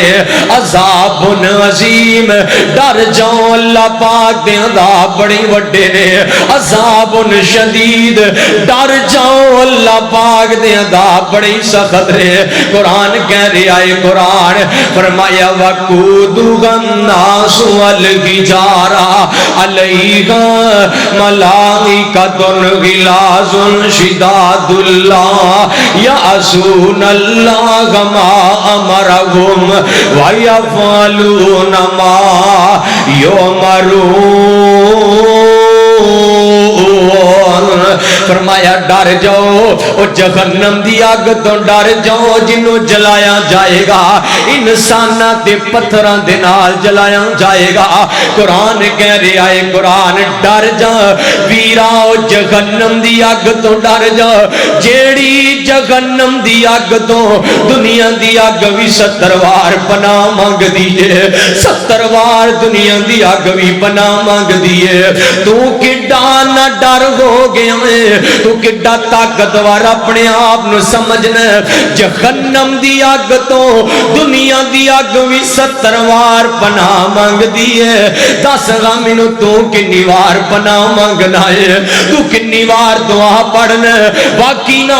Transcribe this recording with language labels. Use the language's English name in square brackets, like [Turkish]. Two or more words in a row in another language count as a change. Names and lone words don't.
[Arabic] عذاب عظيم. [Punjabi] ڈر جاؤ، اللہ پاک دے عذاب بڑے وڈے نے. [Arabic] عذاب شديد. [Punjabi] ڈر جاؤ، اللہ پاک دے عذاب بڑے سخت نے. قرآن کہہ رہا ہے، قرآن فرمایا [Arabic] وقودها الناس والحجارة عليها ملائكة غلاظ شداد لا يعصون الله ما أمرهم ويفعلون ما يؤمرون. [Punjabi] فرمایا ڈر جاؤ، او جہنم دی اگ توں ڈر جاؤ، جنہوں جلایا جائے گا انساناں تے پتھراں دے نال جلایا جائے گا. قرآن کہہ رہا ہے، قرآن ڈر جا ویرا، او جہنم دی اگ توں ڈر جا. جیہڑی جہنم دی اگ توں دنیا دی اگ وی 70 وار پناہ منگدی ہے، 70 وار دنیا دی اگ وی پناہ منگدی ہے. توں کِڈا نا ڈر ہو گیا ہے, تو کڈا طاقتور اپنے آپ نو سمجھنا جہنم دی اگ تو دنیا دی اگ بھی 70 وار پناہ مانگ دیئے دس گا مینو تو کنی وار پناہ مانگنا ہے تو کنی وار دعا پڑھنا باقی نا